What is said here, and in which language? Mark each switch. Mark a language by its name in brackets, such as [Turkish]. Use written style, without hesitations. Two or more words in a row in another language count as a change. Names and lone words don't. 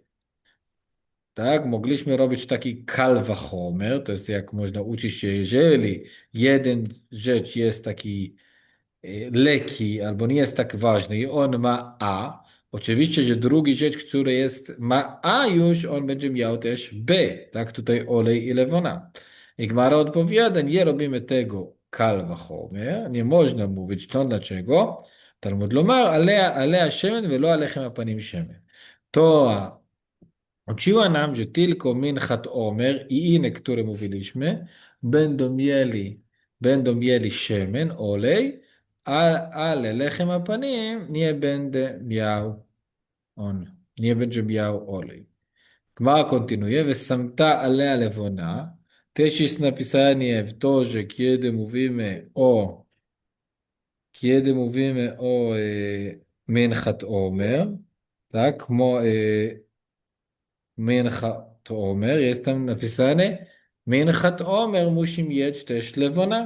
[Polish] Tak, mogliśmy robić taki kalwachomer, to jest jak można uczyć się, jeżeli jeden rzecz jest taki lekki albo nie jest tak ważny i on ma A, oczywiście, że drugi rzecz, który ma A już, on będzie miał też B, tak, tutaj olej i lewona. I Gmara odpowiada, nie robimy tego kalwachomer, nie można mówić to dlaczego. [Hebrew] תלמוד לומר עליה שמן ולא על לחם הפנים שמן. [Polish] To uczyła nam, że tylko [Hebrew] מנחת עומר [Polish] i inne, które mówiliśmy, będą mieli siemen, olej, ale [Hebrew] לחם הפנים [Polish] nie będzie miał on, nie będzie miał olej. Gmara kontynuuje, [Hebrew] ושמת עליה לבונה, [Polish] też jest napisanie w to, że kiedy mówimy o [Hebrew] מנחת עומר, [Polish] tak, [Hebrew] מנחת עומר, [Polish] jest tam napisane, [Hebrew] מנחת עומר [Polish] musi mieć też lewona.